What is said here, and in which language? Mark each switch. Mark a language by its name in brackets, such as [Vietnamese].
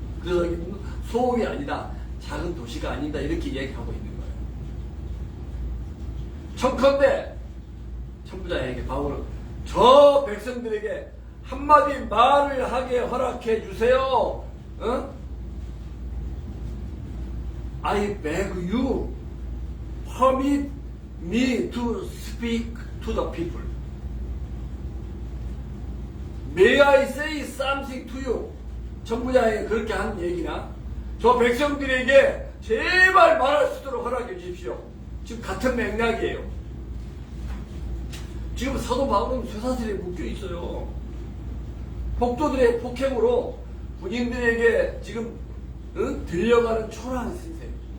[Korean] 그래서 소음이 아니다, 작은 도시가 아니다, 이렇게 얘기하고 있는 거예요. 청컨대 천부장에게 바울은 저 백성들에게 한마디 말을 하게 허락해 주세요. [English] I beg you, permit me to speak to the people. May I say something to you? [Korean] 천부장이 그렇게 한 얘기나 저 백성들에게 제발 말할 수 있도록 허락해 주십시오. 지금 같은 맥락이에요. 지금 사도 바울은 쇠사슬에 묶여 있어요. 폭도들의 폭행으로 군인들에게 지금 들려가는 초라한 신세.